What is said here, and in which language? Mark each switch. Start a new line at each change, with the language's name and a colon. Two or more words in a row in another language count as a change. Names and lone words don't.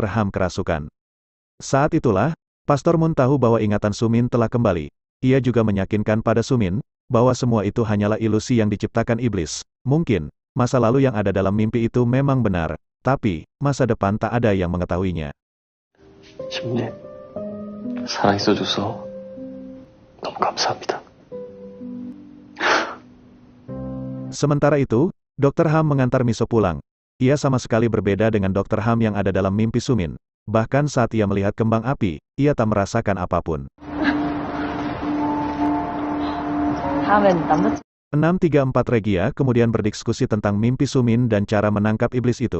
Indonesian: Ham kerasukan. Saat itulah, Pastor Moon tahu bahwa ingatan Sumin telah kembali. Ia juga meyakinkan pada Sumin, bahwa semua itu hanyalah ilusi yang diciptakan iblis. Mungkin, masa lalu yang ada dalam mimpi itu memang benar, tapi, masa depan tak ada yang mengetahuinya.
Korean: 신님, 살아있어줘서 너무 감사합니다.
Indonesian: Sementara itu, Dr. Ham mengantar Miso pulang. Ia sama sekali berbeda dengan Dr. Ham yang ada dalam mimpi Sumin. Bahkan saat ia melihat kembang api, ia tak merasakan apapun. 634 Regia kemudian berdiskusi tentang mimpi Sumin dan cara menangkap iblis itu.